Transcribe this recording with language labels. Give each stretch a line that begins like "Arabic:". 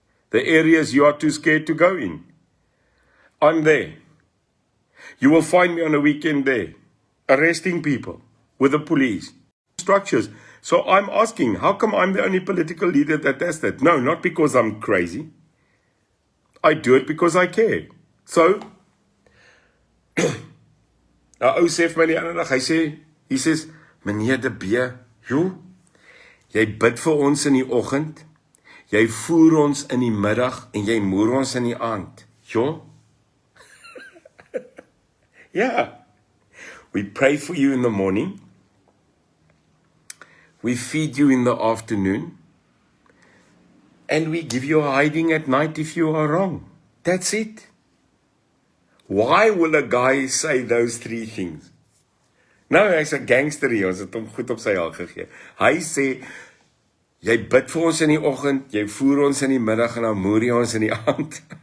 English: The areas you are too scared to go in. I'm there. You will find me on a weekend there, arresting people with the police, structures. So I'm asking, how come I'm the only political leader that does that? No, not because I'm crazy. I do it because I care.
Afrikaans: So, ou sê vir my die ander dag,
English: he says,
Afrikaans: meneer De Bee, jy bid vir ons in die oggend, jy voer ons in die middag, en jy moer ons in die aand.
English: Yeah. We pray for you in the morning. We feed you in the afternoon. And we give you a hiding at night if you are wrong. That's it. Why will a guy say those three things?
Afrikaans: Nou, hy's 'n gangster hier, ons het hom goed op sy haal gegee. Hy sê, jy bid vir ons in die oggend, jy voer ons in die middag en dan moer jy ons in die aand.